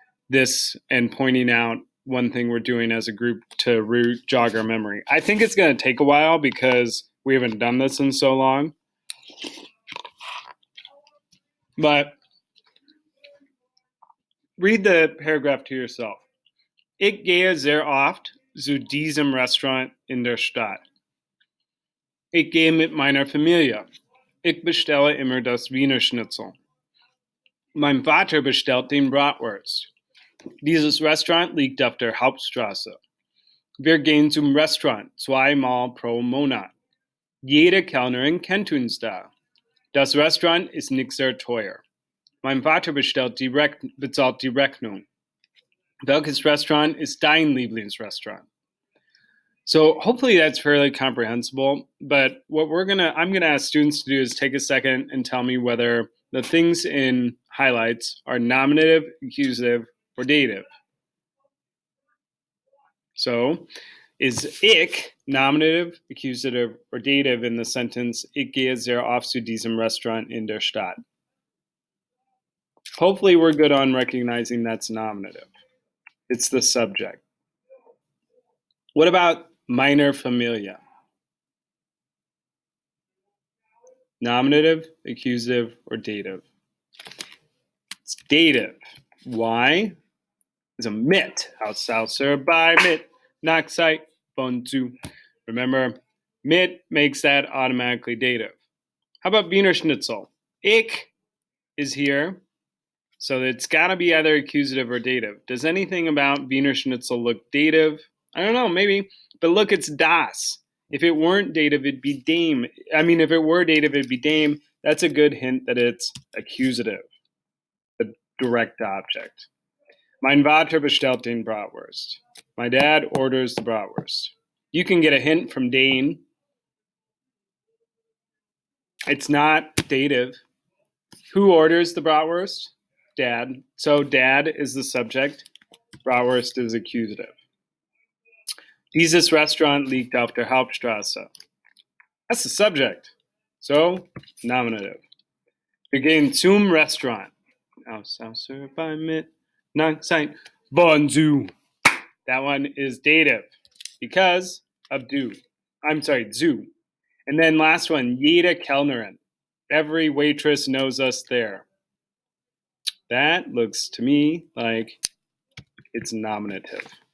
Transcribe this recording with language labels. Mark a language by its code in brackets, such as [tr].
[en] this and pointing out one thing we're doing as a group to jog our memory. I think it's going to take a while because we haven't done this in so long. But read the paragraph to yourself. [de] Ich gehe sehr oft zu diesem Restaurant in der Stadt. Ich gehe mit meiner Familie. Ich bestelle immer das Wiener Schnitzel. Mein Vater bestellt den Bratwurst. Dieses Restaurant liegt auf der Hauptstraße. Wir gehen zum Restaurant 2-mal pro Monat. Jede Kellnerin kennt uns da. Das Restaurant ist nicht sehr teuer. Mein Vater bezahlt die Rechnung. Welches Restaurant ist dein Lieblingsrestaurant? [en] So hopefully that's fairly comprehensible, but what I'm gonna ask students to do is take a second and tell me whether the things in highlights are nominative, accusative, or dative. So is ich nominative, accusative, or dative in the sentence [de] Ich gehe sehr oft zu diesem Restaurant in der Stadt? [en] Hopefully we're good on recognizing that's nominative. It's the subject. What about [de] meiner Familie? [en] Nominative, accusative, or dative? It's dative. Why? It's a mit. [de] Außer bei mit. Nach Zeit von zu. [en] Remember, mit makes that automatically dative. How about Wiener Schnitzel? Ich is here, so it's got to be either accusative or dative. Does anything about Wiener Schnitzel look dative? I don't know, maybe. But look, it's das. If it weren't dative, it'd be dame. If it were dative, it'd be dame. That's a good hint that it's accusative, the direct object. [de] Mein Vater bestellt den Bratwurst. [en] My dad orders the bratwurst. You can get a hint from Dane. It's not dative. Who orders the bratwurst? Dad. So dad is the subject. Bratwurst is accusative. [de] Dieses Restaurant liegt auf der Hauptstraße. [en] That's the subject. So nominative. [de] Wir gehen zum Restaurant. Außer bei mit nach Zeit von zu. [en] That one is dative because of zu. And then last one, [de] jede Kellnerin. [en] Every waitress knows us there. That looks to me like it's nominative.